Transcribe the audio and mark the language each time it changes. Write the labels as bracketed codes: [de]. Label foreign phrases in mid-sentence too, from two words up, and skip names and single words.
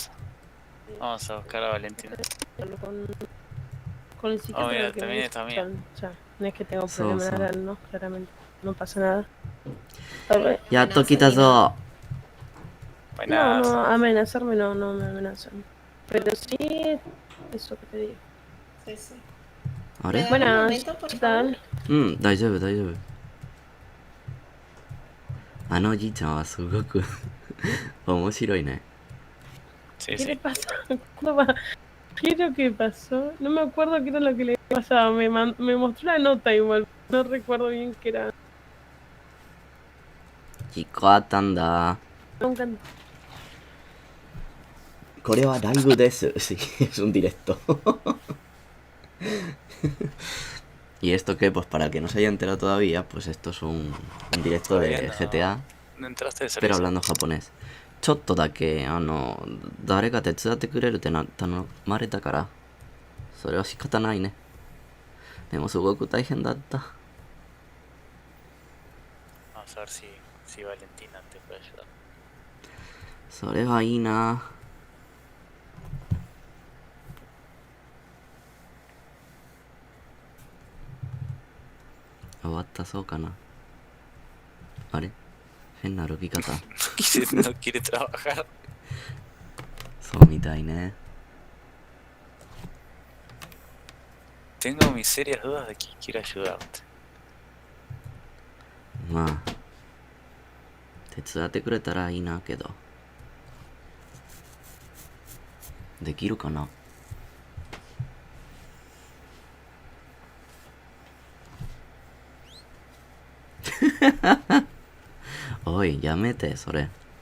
[es] Vamos a buscar a Valentina. Con el psiquiatra mira, que también me está bien. ya, no es que tenga un So, problema so. real, ¿no? Claramente, no pasa nada. A ver, [ja] やっと来たぞ。 [es] Buenas. no, amenazarme no me amenazan. Pero sí, eso que te digo. Sí. [ja] あ [es] ¿Me [ja] れ [es] das un Buenas, momento, por ¿qué favor? tal? [ja] うん、大丈夫。あのおじいちゃんはすごく面白いね。 [es] Sí, ¿Qué le sí. pasa? ¿Cuándo va? ¿Qué es lo que pasó? No me acuerdo qué era lo que le pasaba. Me mostró la nota igual. No recuerdo bien qué era. [ja] 引っかかったんだ。 [es] Nunca. [ja] これはライブです。 [es] Sí, es un directo. ¿Y esto qué? Pues para el que no se haya enterado todavía, pues esto es un directo de GTA, No entraste de pero servicio. hablando japonés. [ja] ちょっとだけ、誰か手伝ってくれるって頼まれたから、それは仕方ないね。でもすごく大変だった。 [es] Vamos a ver si Valentina te puede ayudar. [ja] それはいいな。終わったそうかな。あれ変な歩き方。 [es] No quiere trabajar. [ja] そうみたいね。 [es] Tengo mis serias dudas de que quiero ayudarte. [ja] まあ手伝ってくれたらいいなけど、できるかな。おいやめてそれ。